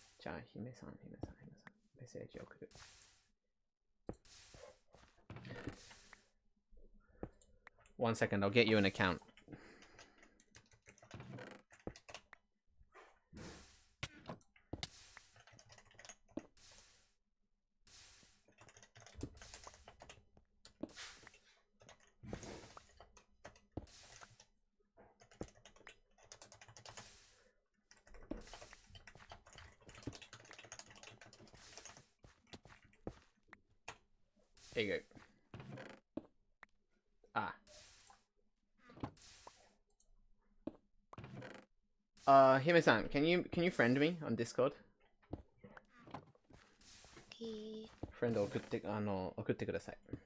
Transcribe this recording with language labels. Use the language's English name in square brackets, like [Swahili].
[Japanese] じゃあ、姫さん、メッセージを送る。 [English] One second, I'll get you an account. There you go. Hime-san, can you friend me on Discord? Okay. [Japanese] Friend を送ってください。